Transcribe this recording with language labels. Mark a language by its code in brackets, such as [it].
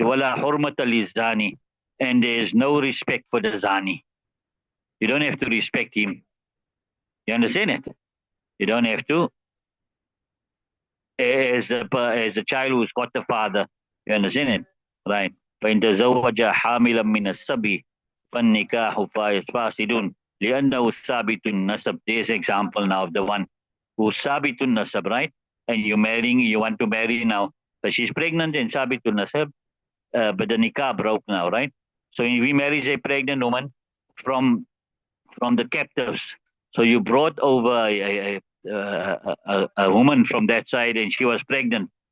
[ar] Wala hurmata lizani, [en] and there is no respect for the zani. You don't have to respect him. You understand it? You don't have to. As a child who's got the father, you understand it, right? [ar] فإن تزوج حاملا من الصبي فالنكاح فاسد لأنه ثابت النسب. [en] There's an example now of the one who's [ar] ثابت النسب, [en] right? And you want to marry now, but she's pregnant and [ar] ثابت النسب, [en] but the nikah broke now, right? So if we marry a pregnant woman from the captives, so you brought over a woman from that side and she was pregnant.